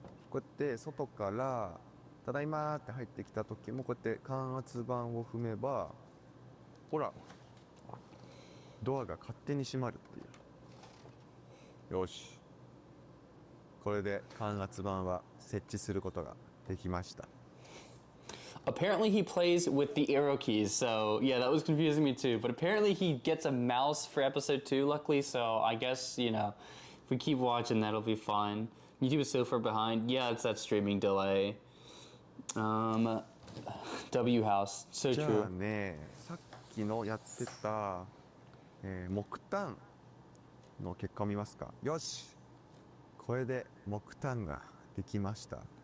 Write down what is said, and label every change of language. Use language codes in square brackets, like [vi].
[ja] こうやって外からただいまーって入ってきた時もこうやって感圧板を踏めば、ほら、ドアが勝手に閉まるっていう。よし、これで感圧板は設置することができました。 [en] Apparently he plays with the arrow keys, so yeah, that was confusing me too. But apparently he gets a mouse for episode 2, luckily, so I guess, you know, if we keep watching, that'll be fine. YouTube is so far behind. Yeah, it's that streaming delay. W House, so [ja] じゃあ [en] true. [ja] ね、さっきのやってた、木炭の結果を見ますか。よし、これで木炭ができました。